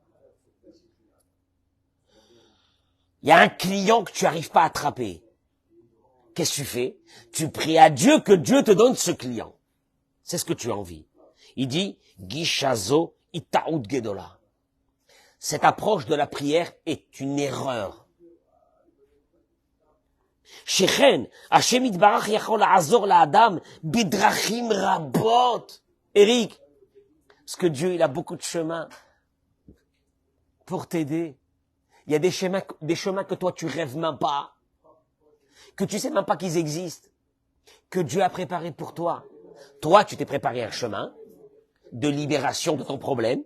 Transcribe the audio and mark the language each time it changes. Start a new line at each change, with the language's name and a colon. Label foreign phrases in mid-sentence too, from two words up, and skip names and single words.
French: Il y a un client que tu n'arrives pas à attraper. Qu'est-ce que tu fais? Tu pries à Dieu que Dieu te donne ce client. C'est ce que tu as envie. Il dit,
Hebrew: גישה זו טעות גדולה.
French: Cette approche de la prière est une erreur.
Hebrew: שכן, השם יתברך יכול לעזור לאדם בדרכים רבות.
French: Eric, parce que Dieu, il a beaucoup de chemins pour t'aider. Il y a des chemins que toi tu rêves même pas, que tu sais même pas qu'ils existent, que Dieu a préparé pour toi. Toi, tu t'es préparé un chemin de libération de ton problème.